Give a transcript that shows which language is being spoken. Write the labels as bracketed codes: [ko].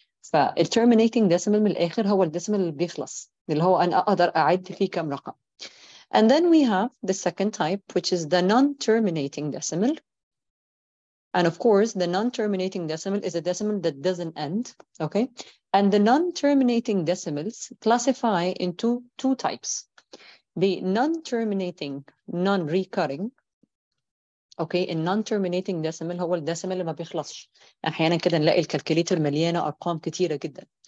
[ar] فال [en] terminating [ar] decimal من الآخر هو الديسيمال اللي بيخلص اللي هو أنا أقدر أعد فيه كم رقم. [en] And then we have the second type, which is the non-terminating decimal. And of course, the non-terminating decimal is a decimal that doesn't end, okay? And the non-terminating decimals classify into two types. The non-terminating, non-recurring, okay? In non-terminating decimal [ar] هو الديسيمال اللي ما بيخلصش. أحيانا كده نلاقي الكالكوليتر مليانة أرقام كتيرة جدا.